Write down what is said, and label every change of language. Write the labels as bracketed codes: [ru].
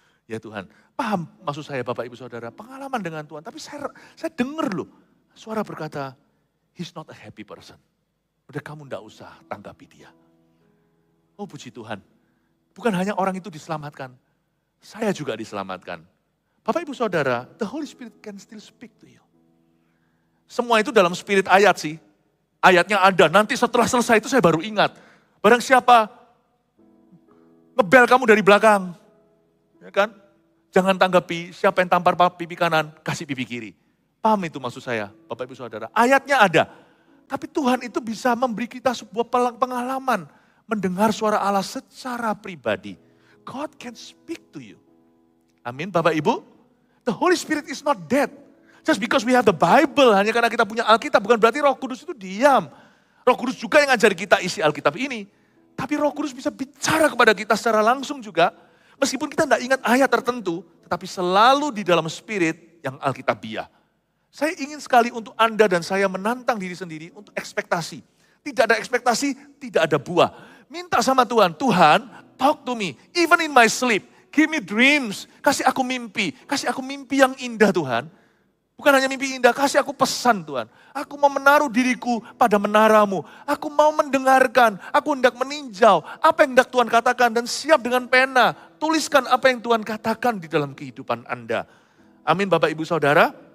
[id] Ya Tuhan, paham maksud saya Bapak Ibu Saudara, pengalaman dengan Tuhan. Tapi saya dengar loh, suara berkata, [en] he's not a happy person. [id] Udah kamu gak usah tanggapi dia. Oh puji Tuhan, bukan hanya orang itu diselamatkan, saya juga diselamatkan. Bapak Ibu Saudara, [en] the Holy Spirit can still speak to you. [id] Semua itu dalam spirit ayat sih. Ayatnya ada, nanti setelah selesai itu saya baru ingat. Barang siapa ngebel kamu dari belakang. Ya kan? Jangan tanggapi siapa yang tampar pipi kanan, kasih pipi kiri. Paham itu maksud saya, Bapak Ibu Saudara. Ayatnya ada. Tapi Tuhan itu bisa memberi kita sebuah pengalaman. Mendengar suara Allah secara pribadi. [en] God can speak to you. [id] Amin Bapak Ibu. [en] The Holy Spirit is not dead. Just because we have the Bible, [id] hanya karena kita punya Alkitab, bukan berarti Roh Kudus itu diam. Roh Kudus juga yang ngajari kita isi Alkitab ini. Tapi Roh Kudus bisa bicara kepada kita secara langsung juga. Meskipun kita tidak ingat ayat tertentu, tetapi selalu di dalam spirit yang Alkitabiah. Saya ingin sekali untuk Anda dan saya menantang diri sendiri untuk ekspektasi. Tidak ada ekspektasi, tidak ada buah. Minta sama Tuhan, [en] Tuhan talk to me, even in my sleep. Give me dreams, [id] kasih aku mimpi yang indah Tuhan. Bukan hanya mimpi indah, kasih aku pesan Tuhan. Aku mau menaruh diriku pada menara-Mu. Aku mau mendengarkan, aku hendak meninjau apa yang hendak Tuhan katakan dan siap dengan pena. Tuliskan apa yang Tuhan katakan di dalam kehidupan Anda. Amin Bapak Ibu Saudara.